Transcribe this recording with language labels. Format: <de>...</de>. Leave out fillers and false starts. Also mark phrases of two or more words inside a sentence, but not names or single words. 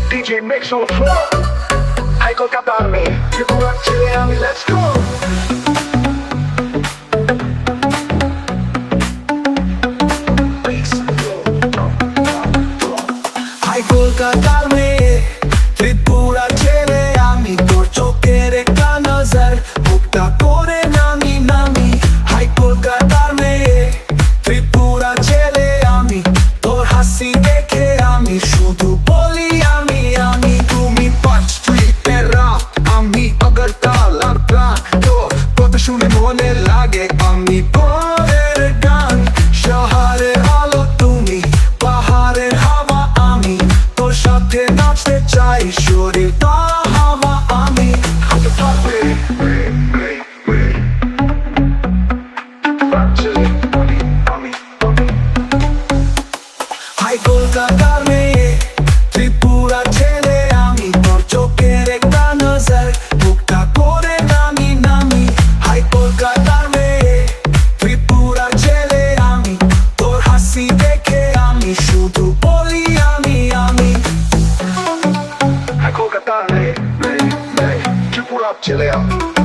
<en>DJ makes all flow.</en> <bn>হায় কলকাতা মে, ত্রিপুরা ছিলে আমি,</bn> <en>let's go.</en> <bn>হায় কলকাতা মে, ত্রিপুরা ছিলে আমি, তোর চোখের একটা নজর, বুকটা করে নামি নামি. হায় কলকাতা মে, ত্রিপুরা ছিলে আমি, তোর হাসি দেখে আমি শুধু বলি আমি আমি. তুমি পার্ক স্ট্রিট এ র‍্যাপ, আমি আগরতলা প্রাণ, তোর কথা শুনে মনে লাগে আমি পরের গান. শহরের আলো তুমি, পাহাড়ের হাওয়া আমি, তোর সাথে নাচতে চাই শরীরটা হাওয়া আমি. হায় কলকাতা মে, ত্রিপুরা ছেলে আমি, তোর চোখের একটা নজর, বুকটা করে নামি নামি. হায় কলকাতা মে, ত্রিপুরা ছেলে আমি, তোর হাসি দেখে আমি শুধু বলি আমি আমি. হায় কলকাতা মে, ত্রিপুরা ছেলে আমি.</bn>